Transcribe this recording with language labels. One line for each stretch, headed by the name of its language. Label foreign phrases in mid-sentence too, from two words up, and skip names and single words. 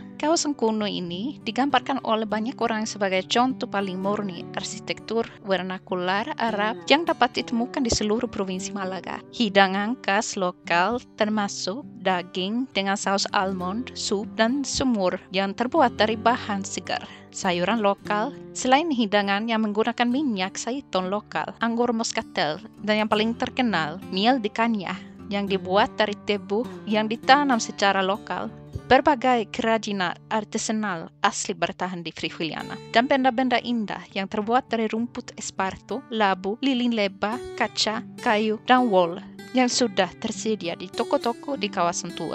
Indonesian: Kawasan kuno ini digambarkan oleh banyak orang sebagai contoh paling murni arsitektur vernakular Arab yang dapat ditemukan di seluruh Provinsi Malaga. Hidangan khas lokal termasuk daging dengan saus almond, sup, dan semur yang terbuat dari bahan segar. Sayuran lokal, selain hidangan yang menggunakan minyak zaitun lokal, anggur moscatel, dan yang paling terkenal,
Spanish: miel de caña
Indonesian: yang dibuat dari tebu yang ditanam secara lokal. Berbagai kerajinan artisanal asli bertahan di Frijuliana, dan benda-benda indah yang terbuat dari rumput esparto, labu, lilin lebah, kaca, kayu, dan wol yang sudah tersedia di toko-toko di kawasan tua.